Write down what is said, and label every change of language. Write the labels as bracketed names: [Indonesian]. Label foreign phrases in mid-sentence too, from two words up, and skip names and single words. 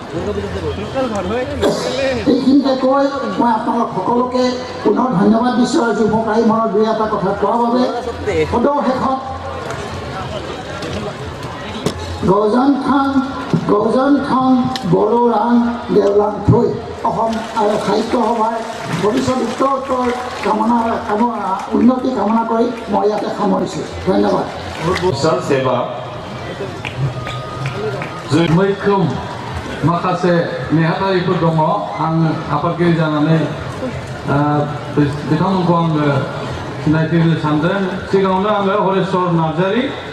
[Assamese] এইখিনিতে কৈ মই আপোনালোক সকলোকে পুনৰ ধন্যবাদ দিছোঁ আজি মোক আহি মনত দুই এটা কথা কোৱাৰ বাবে সদৌ শেষত [Bodo] গৌজন খান বড়োৰাং দেওলাং থৈ [Assamese] অসম আৰু সাহিত্য সভাৰ ভৱিষ্যত উত্তৰ উন্নতি কামনা কৰি মই ইয়াতে সামৰিছোঁ ধন্যবাদ [Bodo] सेवा मैखोम माखासे नेहाथारिफोर दङ आं आफादगिरि जानानै बिथांमोनखौ आङो सिनायथि होनो सानदों सिगाङावनो आङो हरेश्वर नार्जारी